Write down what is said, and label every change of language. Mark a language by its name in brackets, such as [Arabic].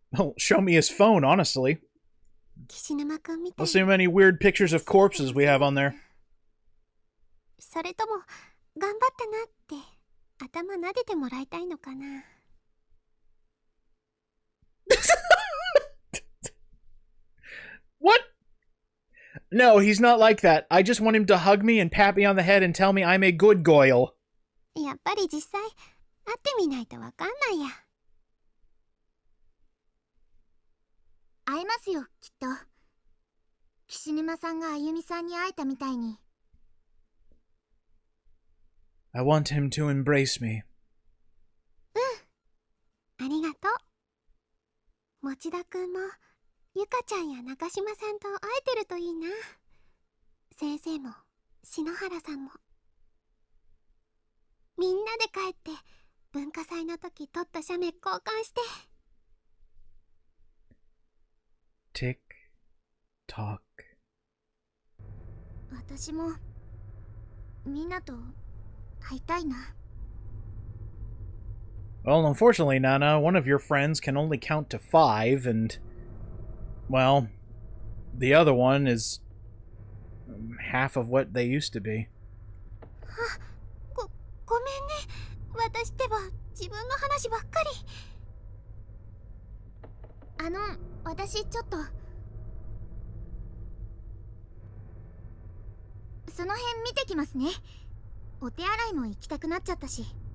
[English] Well, show me his phone, honestly. [Japanese] 岸沼くんみたい [English] Let's see how many weird pictures of corpses we have on there. [Japanese] それとも頑張ったなって頭撫でてもらいたいのかな。 [English] What? No, he's not like that. I just want him to hug me and pat me on the head and tell me I'm a good goyle. [Japanese] やっぱり実際会ってみないとわかんないや。会えますよ、きっと。岸沼さんがあゆみさんに会えたみたいに。 [English] I want him to embrace me. [Japanese] ありがとう。持田くんもゆかちゃんや中島さんと会えてるといいな。先生も篠原さんも。みんなで帰って文化祭の時撮った写メ交換して。 [English] Tick, tock. [Japanese] 私もみんなと会いたいな。 [English] Well, unfortunately, Nana, one of your friends can only count to 5, and, well, the other one is half of what they used to be. [Japanese] ごめんね。私ってば自分の話ばっかり。私ちょっとその辺見てきますね。お手洗いも行きたくなっちゃったし。